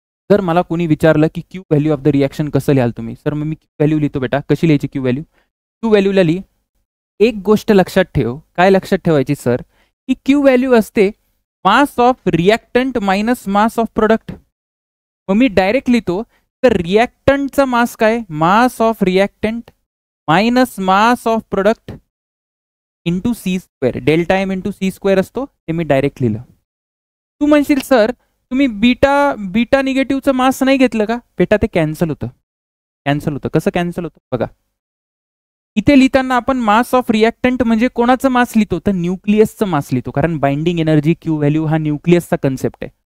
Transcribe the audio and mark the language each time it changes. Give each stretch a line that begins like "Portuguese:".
Marathi: जर मला कोणी विचारलं की
English: Q value of the reaction
Marathi: कसं लिहाल तुम्ही, सर मग मी क्यू व्हॅल्यू लिहितो बेटा. कशी लिहायची क्यू व्हॅल्यू? क्यू व्हॅल्यूला लिही. एक गोष्ट लक्षात ठेव. काय लक्षात ठेवायची सर? की क्यू व्हॅल्यू असते
English: Mass of reactant minus mass of product.
Marathi: मग मी डायरेक्ट लिहितो तर रिॲक्टंटचा मास काय?
English: Mass of reactant minus mass of product into C square.
Marathi: Delta M into C square असतो, ते मी डायरेक्ट लिहिलं. तू म्हणशील सर तुम्ही बीटा निगेटिव्हचं मास नाही घेतलं का? बेटा ते कॅन्सल होतं. कॅन्सल होतं. कसं कॅन्सल होतं बघा. इथे लिहिताना आपण मास ऑफ रिॲक्टंट म्हणजे कोणाचं मास लिहितो? तर न्यूक्लियसचं मास लिहितो. कारण बाइंडिंग एनर्जी क्यू व्हॅल्यू हा न्यूक्लियसचा कन्सेप्ट आहे.